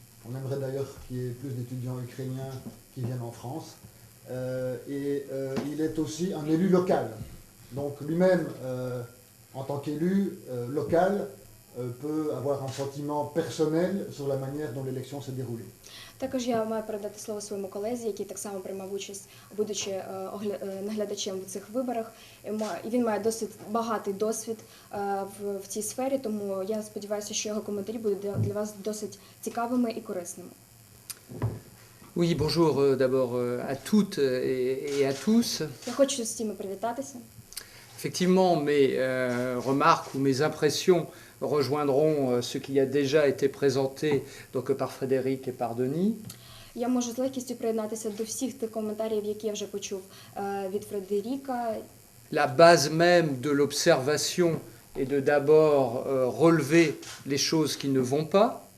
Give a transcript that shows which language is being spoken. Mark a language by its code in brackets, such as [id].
[fr] On aimerait d'ailleurs qu'il y ait plus d'étudiants ukrainiens qui viennent en France. Et il est aussi un élu local. Donc lui-même, en tant qu'élu local, peut avoir un sentiment personnel sur la manière dont l'élection s'est déroulée. [uk] Також я маю передати слово своєму колезі, який так само приймав участь, будучи наглядачем в цих виборах. І він має досить багатий досвід в цій сфері, тому я сподіваюся, що його коментарі будуть для вас досить цікавими і корисними. [fr] Oui, bonjour d'abord à toutes et à tous. [uk] Я хочу з всіма привітатися. [fr] Effectivement, mes remarques ou mes impressions rejoindront ce qui a déjà été présenté donc, par Frédéric et par Denis. [uk] Я можу з легкістю приєднатися до всіх тих коментарів, які я вже почув від Фредеріка. [fr] La base même de l'observation est de d'abord relever les choses qui ne vont pas.